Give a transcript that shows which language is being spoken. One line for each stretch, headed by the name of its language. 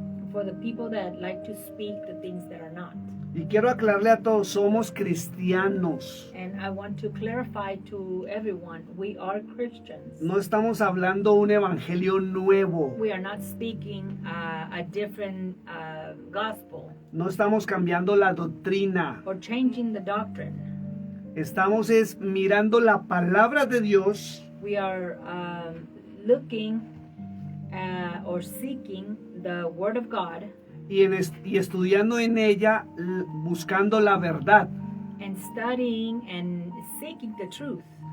English: For the people that like to speak the things that are not.
Spanish: Y quiero aclararle a todos, somos cristianos.
English: And I want to clarify to everyone, we are Christians.
Spanish: No estamos hablando un evangelio nuevo.
English: We are not speaking a different gospel.
Spanish: No estamos cambiando la doctrina.
English: Or changing the doctrine.
Spanish: Estamos mirando la palabra de Dios.
English: We are looking or seeking the Word of God.
Spanish: Y estudiando en ella, buscando la verdad.
English: And studying and seeking the truth.